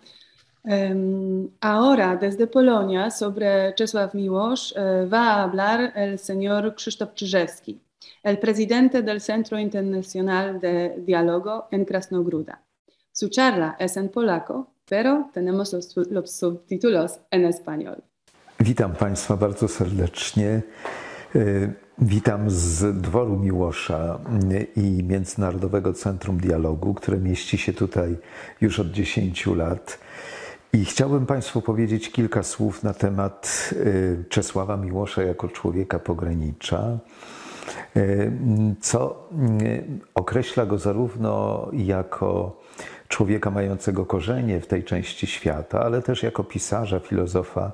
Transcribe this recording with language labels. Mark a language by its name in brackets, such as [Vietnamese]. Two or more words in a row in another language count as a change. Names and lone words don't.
[Spanish] Ahora, desde Polonia, sobre Czesław Miłosz va a hablar el señor Krzysztof Czyżewski, el presidente del Centro Internacional de Diálogo en Krasnogruda. Su charla es en polaco, pero tenemos los subtítulos en español. [Polish] Witam Państwa bardzo serdecznie. Witam z Dworu Miłosza i Międzynarodowego Centrum Dialogu, które mieści się tutaj już od 10 lat. I chciałbym Państwu powiedzieć kilka słów na temat Czesława Miłosza jako człowieka pogranicza, co określa go zarówno jako człowieka mającego korzenie w tej części świata, ale też jako pisarza, filozofa.